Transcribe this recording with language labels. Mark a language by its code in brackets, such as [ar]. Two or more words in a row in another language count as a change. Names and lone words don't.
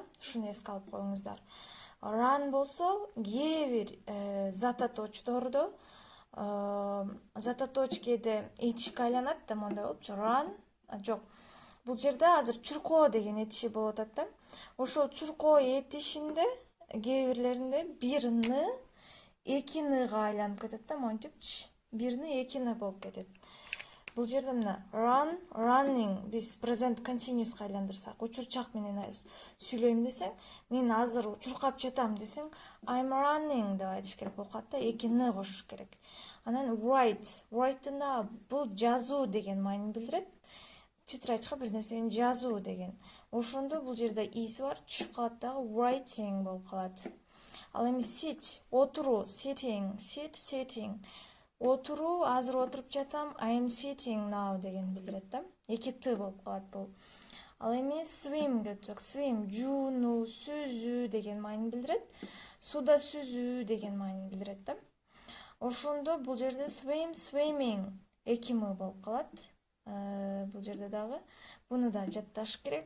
[ky] Ушуну эске алып коюңуздар. Run болсо, кээ бир зататочтордо зататоч кээде этишке айланат да, мондай болупчу. Run, жок. Бул жерде азыр чуркоо деген этиши болуп атат да. Ошол чуркоо этишинде кээ бирлеринде бир ны эки ныга айланып кетет да, монтип бир ны эки ны болуп кетет. Бул жерде мына [en] run, running [ky] биз [en] present continuous'ка [ky] айландырсак, учурчак менен сүйлөйм десең, мен азыр чуркап жатам десең, [en] I'm running [ky] деп айтыш керек болуп калат да, эки ны кошуш керек. Анан [en] write, write'на [ky] бул жазуу деген маани билдирет. Тетрадька бир нерсени жазуу деген. Ошондо бул жерде иси бар, түшүп калат дагы writing болуп калат. Ал эми sit, отуруу, [en] sitting, sit, sitting. [ky] Отуруу, азыр отуруп жатам, [en] I am sitting now [ky] деген билдирет да. Эки т болуп калат бул. Ал эми swim өтсөк, swim, жуунуу, сүзүү деген маани билдирет. Суда сүзүү деген маани билдирет да. Ошондо бул жерде [en] swim, swimming [ky] эки м болуп калат. Бул жерде дагы буну да жатташ керек.